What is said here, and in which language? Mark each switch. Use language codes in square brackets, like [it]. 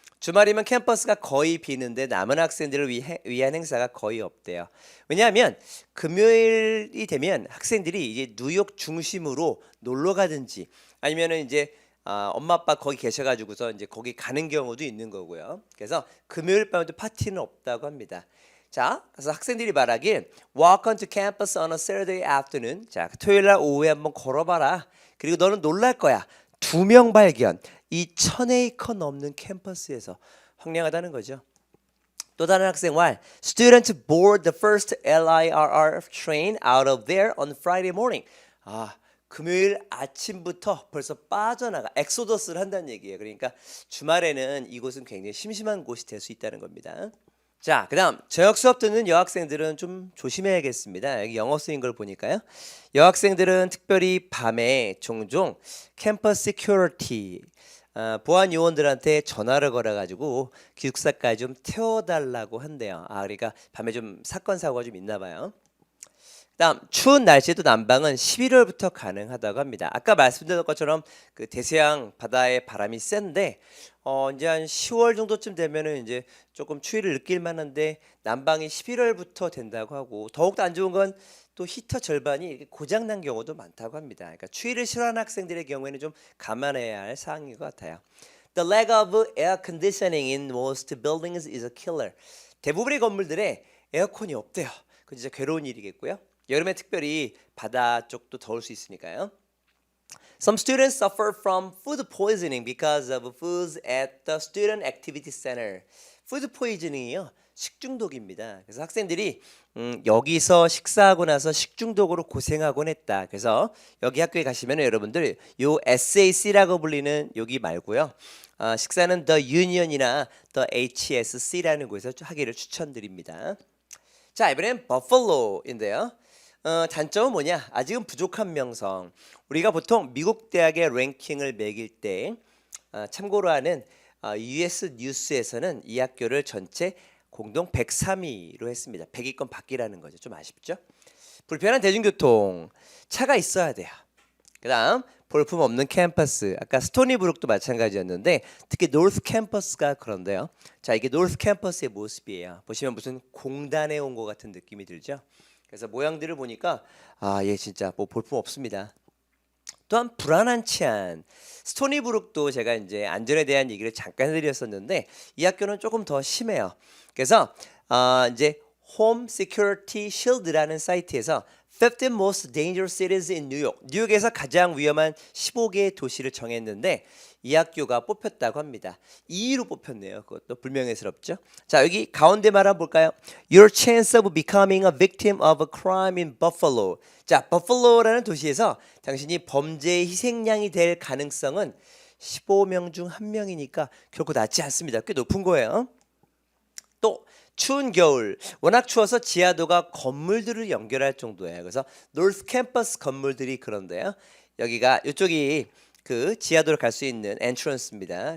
[ko] 주말이면 캠퍼스가 거의 비는데 남은 학생들을 위한 행사가 거의 없대요. 왜냐하면 금요일이 되면 학생들이 이제 뉴욕 중심으로 놀러 가든지 아니면은 이제 엄마 아빠 거기 계셔가지고서 이제 거기 가는 경우도 있는 거고요. 그래서 금요일 밤에도 파티는 없다고 합니다. 자, 그래서 학생들이 말하길 [en] walk onto campus on a Saturday afternoon. [ko] 자, 토요일 날 오후에 한번 걸어봐라. 그리고 너는 놀랄 거야. 2명 발견. 이 1000에이커 넘는 캠퍼스에서 황량하다는 거죠. 또 다른 학생 말 [en] students board the first LIRR train out of there on Friday morning. [ko] 금요일 아침부터 벌써 빠져나가 엑소더스를 한다는 얘기예요. 그러니까 주말에는 이곳은 굉장히 심심한 곳이 될 수 있다는 겁니다. 자, 그다음 저녁 수업 듣는 여학생들은 좀 조심해야겠습니다. 여기 영어 쓰인 걸 보니까요. 여학생들은 특별히 밤에 종종 캠퍼스 시큐리티 보안 요원들한테 전화를 걸어가지고 기숙사까지 좀 태워달라고 한대요. 그러니까 밤에 좀 사건 사고가 좀 있나 봐요. 다음 추운 날씨에도 난방은 11월부터 가능하다고 합니다. 아까 말씀드린 것처럼 그 대서양 바다의 바람이 센데 이제 한 10월 정도쯤 되면은 이제 조금 추위를 느낄 만한데 난방이 11월부터 된다고 하고 더욱더 안 좋은 건 또 히터 절반이 이렇게 고장 난 경우도 많다고 합니다. 그러니까 추위를 싫어하는 학생들의 경우에는 좀 감안해야 할 사항인 것 같아요. [en] The lack of air conditioning in most buildings is a killer. [ko] 대부분의 건물들에 에어컨이 없대요. 그 진짜 괴로운 일이겠고요. 여름에 특별히 바다 쪽도 더울 수 있으니까요. [en] Some students suffer from food poisoning because of foods at the student activity center. [ko] Food poisoning이요. 식중독입니다. 그래서 학생들이 여기서 식사하고 나서 식중독으로 고생하곤 했다. 그래서 여기 학교에 가시면 여러분들 요 SAC라고 불리는 여기 말고요. 식사는 The Union이나 The HSC라는 곳에서 하기를 추천드립니다. 자, 이번엔 버팔로인데요. 단점은 뭐냐? 아직은 부족한 명성. 우리가 보통 미국 대학의 랭킹을 매길 때 참고로 하는 US 뉴스에서는 이 학교를 전체 공동 103위로 했습니다. 100위권 밖이라는 거죠. 좀 아쉽죠? 불편한 대중교통. 차가 있어야 돼요. 그다음 볼품 없는 캠퍼스. 아까 스토니브룩도 마찬가지였는데 특히 노스 캠퍼스가 그런데요. 자, 이게 노스 캠퍼스의 모습이에요. 보시면 무슨 공단에 온 것 같은 느낌이 들죠? 그래서 모양들을 보니까 얘 진짜 뭐 볼품 없습니다. 또한 불안한 치안. 스토니브룩도 제가 이제 안전에 대한 얘기를 잠깐 해드렸었는데 이 학교는 조금 더 심해요. 그래서 이제 [en] Home Security Shield라는 [ko] 사이트에서 [en] 15 most dangerous cities in New York. [ko] 뉴욕에서 가장 위험한 15개의 도시를 정했는데 이 학교가 뽑혔다고 합니다. 2위로 뽑혔네요. 그것도 불명예스럽죠. 자, 여기 가운데 말 한번 볼까요? [en] Your chance of becoming a victim of a crime in Buffalo. [ko] 자, 버팔로라는 도시에서 당신이 범죄의 희생양이 될 가능성은 15명 중 1명이니까 결코 낮지 않습니다. 꽤 높은 거예요. 또 추운 겨울 워낙 추워서 지하도가 건물들을 연결할 정도예요. 그래서 노스 캠퍼스 건물들이 그런데요. 여기가 이쪽이 그 지하도를 갈 수 있는 엔트런스입니다.